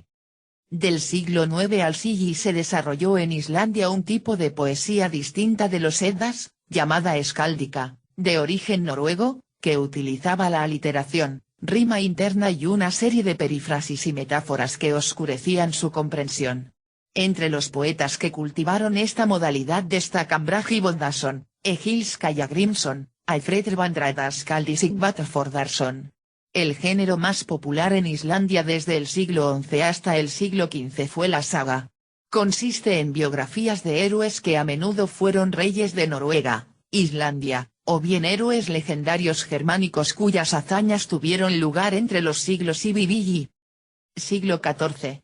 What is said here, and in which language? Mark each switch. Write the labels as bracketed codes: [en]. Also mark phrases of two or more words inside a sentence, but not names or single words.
[es] Del siglo IX al siglo se desarrolló en Islandia un tipo de poesía distinta de los Eddas, llamada escáldica, de origen noruego, que utilizaba la aliteración, rima interna y una serie de perífrasis y metáforas que oscurecían su comprensión. Entre los poetas que cultivaron esta modalidad destacan Bragi Bondason, Egil Skallagrimson, Alfred Vandræðaskald y Sighvat Þórðarson. El género más popular en Islandia desde el siglo XI hasta el siglo XV fue la saga. Consiste en biografías de héroes que a menudo fueron reyes de Noruega, Islandia, o bien héroes legendarios germánicos cuyas hazañas tuvieron lugar entre los siglos IV y siglo XIV.